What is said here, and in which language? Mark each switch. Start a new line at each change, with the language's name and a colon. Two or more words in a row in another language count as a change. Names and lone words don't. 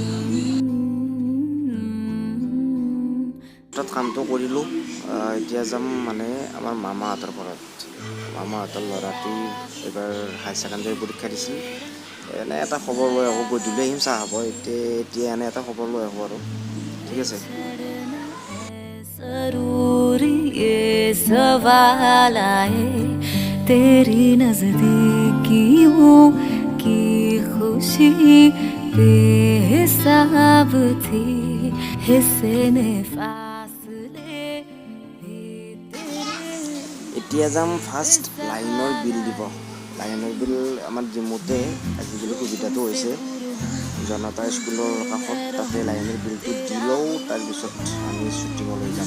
Assamese: তাত কামটো কৰিলোঁ। এতিয়া যাম মানে আমাৰ মামাহঁতৰ ঘৰত। মামাহঁতৰ ল'ৰাটোৱে এইবাৰ
English: higher secondary
Assamese: পৰীক্ষা দিছিল। এনে এটা খবৰ লৈ আহোঁ, গধূলি আহিম চাহ খাব। এতিয়া এনে এটা খবৰ লৈ আহোঁ আৰু। ঠিক আছে।
Hindi: तेरी नजदीकियों की खुशी बेहिसाब थी, हिस्से ने फासले
Assamese: এতিয়া যাম ফাৰ্ষ্ট লাইনৰ বিল দিব। লাইনৰ বিল আমাৰ জিমতে আজিকালি সুবিধাটো হৈছে, জনতা স্কুলৰ কাষত, তাতে লাইনৰ বিলটো দি লওঁ। তাৰপিছত আমি শ্বুটিঙলৈ যাম।